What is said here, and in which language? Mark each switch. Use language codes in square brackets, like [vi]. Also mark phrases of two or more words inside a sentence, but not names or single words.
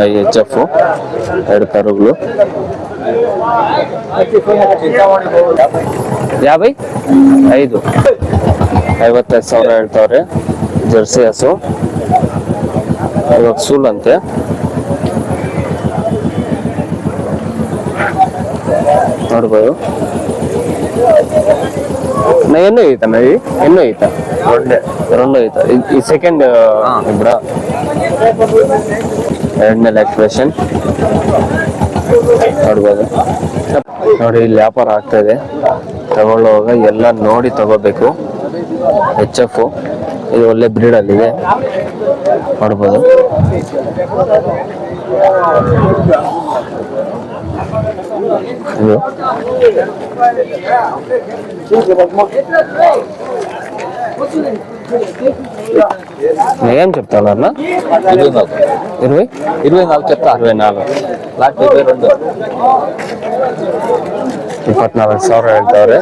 [kn] HF 2 ಕರುಗಳು 55,000 ಹೇಳ್ತವ್ರೆ. ಜರ್ಸಿ ಹಸು ಇವಾಗ ಸೂಲಂತೆ. ನೋಡ್ಬೋದು. [te] ఎన్నో ఈత ఎన్నో ఈత రెండో ఈత. ఈ సెకండ్ ఇప్పుడు 2ನೇ ಲ್ಯಾಕ್ಟೇಷನ್. [kn] ನೋಡ್ಬೋದು. ನೋಡಿ ಇಲ್ಲಿ ವ್ಯಾಪಾರ ಆಗ್ತಾ ಇದೆ. ತಗೊಳ್ಳುವಾಗ ಎಲ್ಲ ನೋಡಿ ತಗೋಬೇಕು. HF ಇದು ಒಳ್ಳೆ ಬ್ರೀಡ್ ಅಲ್ಲಿದೆ, ನೋಡ್ಬೋದು. [te] ఏం చెప్తాను అన్న? 24 చెప్తా. 24 24,000 ಹೇಳ್ತವ್ರೆ.